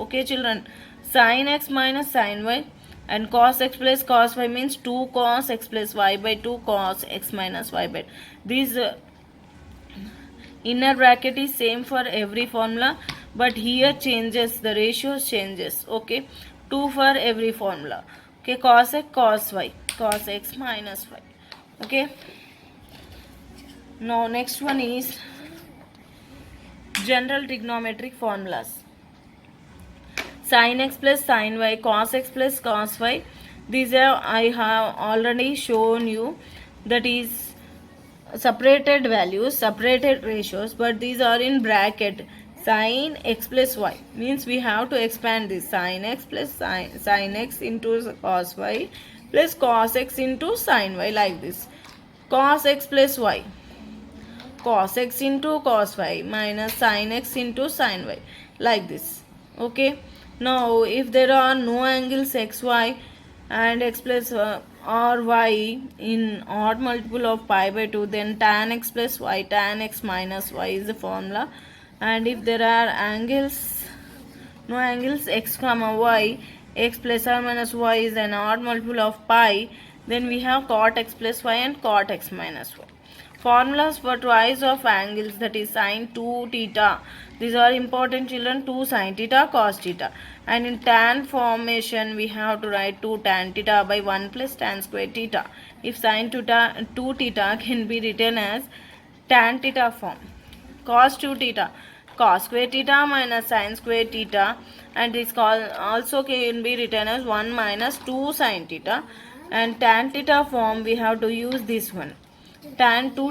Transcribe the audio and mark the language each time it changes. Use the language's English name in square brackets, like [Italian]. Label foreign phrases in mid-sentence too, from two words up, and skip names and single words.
[English] Okay, children, sin x minus sin y and cos x plus cos y means 2 cos x plus y by 2 cos x minus y by 2. This inner bracket is same for every formula, but here changes, the ratios changes. Okay, 2 for every formula. Okay, cos x cos y, cos x minus y. Okay, now next one is general trigonometric formulas. Sin x plus sin y, cos x plus cos y. These are, I have already shown you, that is separated values, separated ratios, but these are in bracket. Sin x plus y means we have to expand this. Sin x plus sin x into cos y plus cos x into sin y, like this. Cos x plus y, cos x into cos y minus sin x into sin y, like this. Okay, now if there are no angles xy and x plus or y in odd multiple of pi by 2, then tan x plus y, tan x minus y is the formula. And if there are angles, no angles x comma y, x plus or minus y is an odd multiple of pi, then we have cot x plus y and cot x minus y. Formulas for twice of angles, that is sin 2 theta. These are important, children. 2 sin theta cos theta. And in tan formation, we have to write 2 tan theta by 1 plus tan square theta. If sin 2 theta can be written as tan theta form. Cos 2 theta, cos square theta minus sin square theta. And this also can be written as 1 minus 2 sin theta. And tan theta form, we have to use this one. Tan 2